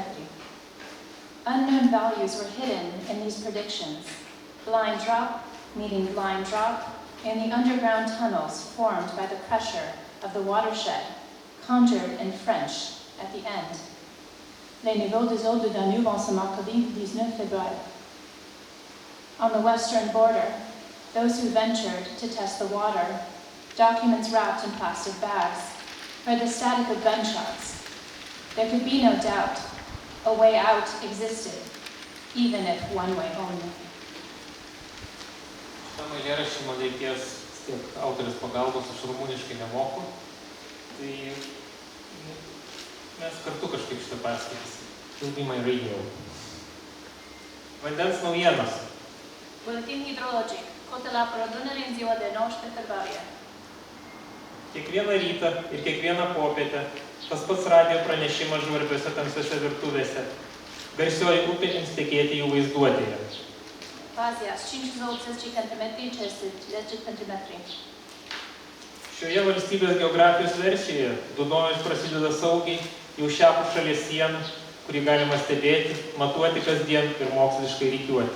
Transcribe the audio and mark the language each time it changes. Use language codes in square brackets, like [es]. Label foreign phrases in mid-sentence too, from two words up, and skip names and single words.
[en] Unknown values were hidden in these predictions. Blind drop meeting blind drop in the underground tunnels formed by the pressure of the watershed, conjured in French at the end. [fr] Les niveaux des eaux du Danube en ce mercredi 19 février. [en] On the western border, those who ventured to test the water, documents wrapped in plastic bags, heard the static of gunshots. There could be no doubt a way out existed, even if one way only. [lt] Šitam eilėraščiui man reikės tiek autorės pagalbos, aš rumuniškai nemoku, tai mes kartu kažkaip šitą perskaitysim. Ilgai mai raidėjau. Vandens naujienos. [ro] Buletin hidrologic, cotele apelor Dunării în ziua de 19 februarie. [lt] Kiekvieną rytą ir kiekvieną popietę tas pats radijo pranešimas žvarbiuose tamsiuose virtuvėse. Garsioji upė ims tekėti jų vaizduotėje. Azias 580 cm, 10 cm. Šioje valstybės geografijos versijoje Dunojus prasideda saugiai jau šiapus šalies sienų, kurį galima stebėti, matuoti kasdien ir moksliškai rikiuoti.